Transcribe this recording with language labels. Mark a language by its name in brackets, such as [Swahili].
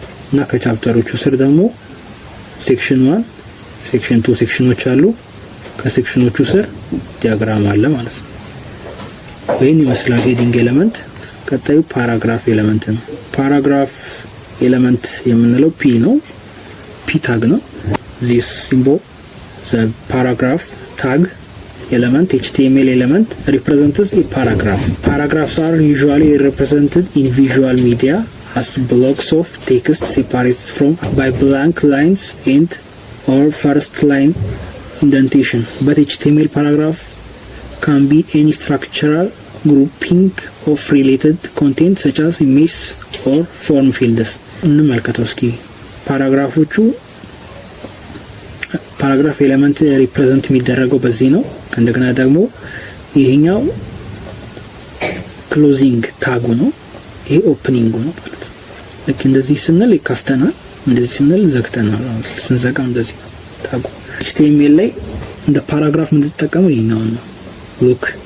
[Amharic] እና ከቻፕተሮቹ ስር ደግሞ ሴክሽን 1፣ ሴክሽን 2 ሴክሽኖች አሉ። ከሴክሽኖቹ ስር ዲያግራም አለ ማለት ነው። ይሄን ይመስላል ሄዲንግ ኤሌመንት። ቀጣዩ ፓራግራፍ ኤሌመንት ነው። ፓራግራፍ ኤሌመንት የምንለው ፒ ነው። ፒ ታግ ነው። [English] this symbol the paragraph tag element HTML element represents a paragraph. Paragraphs are usually represented in visual media as blocks of text separated from by blank lines and or first line indentation. But HTML paragraph can be any structural grouping of related content such as images or form fields [Amharic] እንመልከተው እስኪ ፓራግራፎቹ ፓራግራፍ ኤሌመንት ሪፕሬዘንት የሚደረገው በዚህ ነው እንደገና ደግሞ ይሄኛው ክሎዚንግ ታጉ ነው ይሄ ኦፕኒንግ ነው ማለት ነው ልክ እንደዚህ ስንል ይከፍተናል እንደዚህ ስንል ዘግተናል ስንዘጋም እንደዚህ ታጉ HTML ላይ እንደ ፓራግራፍ የምንጠቀመው ይሄኛው ነው ሉክ